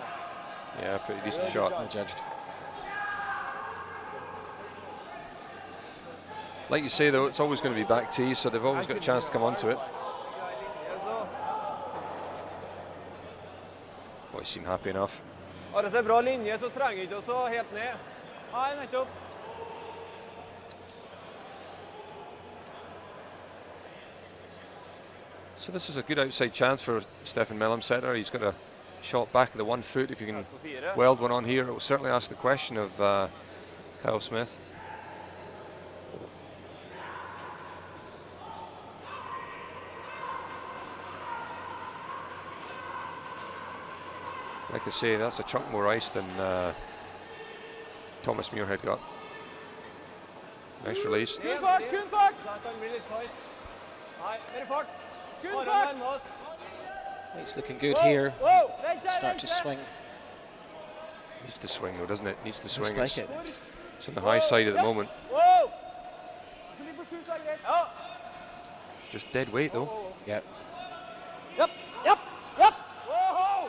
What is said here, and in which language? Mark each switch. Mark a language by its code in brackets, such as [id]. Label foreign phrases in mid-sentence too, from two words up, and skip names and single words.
[en] Yeah, pretty decent Really shot. good Well judged. Like you say though, it's always going to be back tee, so they've always got a chance to come onto it. Boys seem happy enough. [no] Har det så bra linje så trenger ikke å helt ned. Nei, nettopp. [en] So this is a good outside chance for Stefan Mellemsetter. He's got a shot back at the 1 foot. If you can weld one on here, it will certainly ask the question of Kyle Smith. Like I say, that's a chunk more ice than Thomas Muirhead got. Nice release. [no] Kun fart, kun fart! Den blir litt tight. Nei, mer fart. Kun fart! [en] It's looking good here. Whoa, Start to swing. Needs to swing though, doesn't it? Needs to swing. Looks like It's it. on the high side at the moment. Whoa! Just dead weight though. Yep. Yep, yep, yep. Whoa!